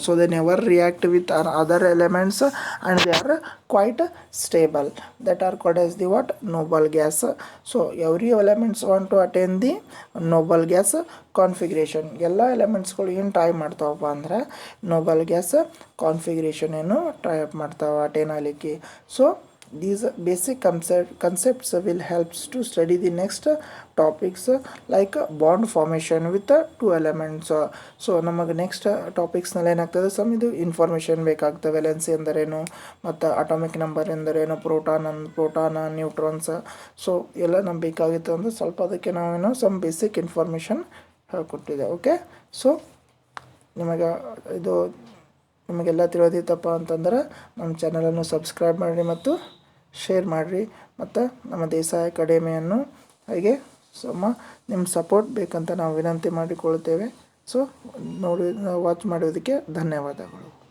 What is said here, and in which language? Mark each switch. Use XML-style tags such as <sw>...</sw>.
<en>So they never react with other elements and they are quite stable, that are called as the what, noble gas. So every elements want to attain the noble gas configuration.</en> <kn>ಎಲ್ಲ ಎಲಿಮೆಂಟ್ಸ್ಗಳು ಏನು try ಮಾಡ್ತಾವಪ್ಪ ಅಂದ್ರೆ Nobel gas configuration ಏನು try up ಮಾಡ್ತಾವೆ attain ಆಗಲಿಕ್ಕೆ. So</kn> <en>these basic concepts will helps to study the next topics like bond formation with the two elements.</en> <kn>So ನಮಗೆ next ಟಾಪಿಕ್ಸ್ನಲ್ಲಿ ಏನಾಗ್ತದೆ some ಇದು information ಬೇಕಾಗ್ತದೆ, ವೆಲೆನ್ಸಿ ಎಂದರೇನು ಮತ್ತು ಅಟಾಮಿಕ್ ನಂಬರ್ ಎಂದರೇನು, ಪ್ರೋಟಾನ ನ್ಯೂಟ್ರಾನ್ಸ್. ಸೊ ಎಲ್ಲ ನಮ್ಗೆ ಬೇಕಾಗಿತ್ತು ಅಂದರೆ ಸ್ವಲ್ಪ ಅದಕ್ಕೆ ನಾವೇನೋ some basic information ಹೇಳ್ಕೊಟ್ಟಿದೆ. Okay, so ನಿಮಗೆ ಇದು ನಿಮಗೆಲ್ಲ ತಿಳಿದಿತ್ತಪ್ಪ ಅಂತಂದ್ರೆ ನಮ್ಮ ಚಾನಲನ್ನು ಸಬ್ಸ್ಕ್ರೈಬ್ ಮಾಡಿರಿ ಮತ್ತು ಶೇರ್ ಮಾಡಿರಿ, ಮತ್ತು ನಮ್ಮ ದೇಸಾಯಿ ಅಕಾಡೆಮಿಯನ್ನು ಹಾಗೆ ನಿಮ್ಮ ಸಪೋರ್ಟ್ ಬೇಕಂತ ನಾವು ವಿನಂತಿ ಮಾಡಿಕೊಳ್ಳುತ್ತೇವೆ. ಸೊ ವಾಚ್ ಮಾಡೋದಕ್ಕೆ ಧನ್ಯವಾದಗಳು.</kn>